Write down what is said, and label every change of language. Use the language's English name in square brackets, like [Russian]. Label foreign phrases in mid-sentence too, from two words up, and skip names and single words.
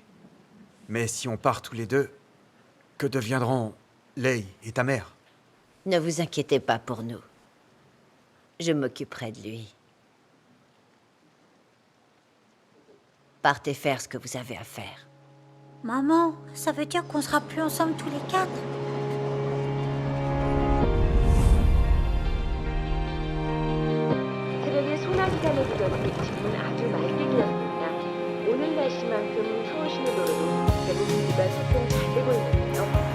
[French] Mais si on part tous les deux, que deviendront Lei et ta mère? Ne vous inquiétez pas pour nous. Je m'occuperai de lui. Partez faire ce que vous avez à faire. Maman, ça veut dire qu'on sera plus ensemble tous les quatre? [Korean] 새벽에 소나기가 내리던 이 집은 아주 맑게 되었습니다. 오늘 날씨만큼 추우시는 도로도 대부분 집안 소통 잘 되고 있는데요.